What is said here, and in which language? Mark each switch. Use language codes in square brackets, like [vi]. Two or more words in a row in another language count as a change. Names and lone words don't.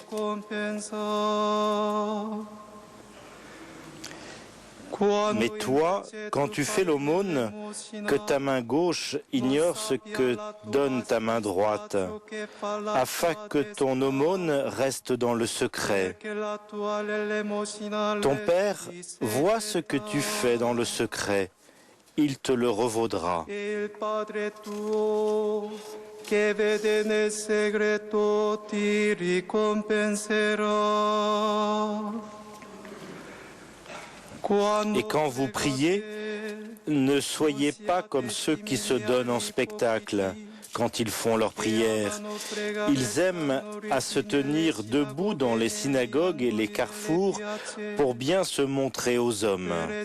[fr] Mais toi, quand tu fais l'aumône, que ta main gauche ignore ce que donne ta main droite, afin que ton aumône reste dans le secret. Ton Père voit ce que tu fais dans le secret, il te le revaudra. [it] Che vede nel segreto ti ricompenserà. [fr] Et quand vous priez, ne soyez pas comme ceux qui se donnent en spectacle quand ils font leur prière. Ils aiment à se tenir debout dans les synagogues et les carrefours pour bien se montrer aux hommes.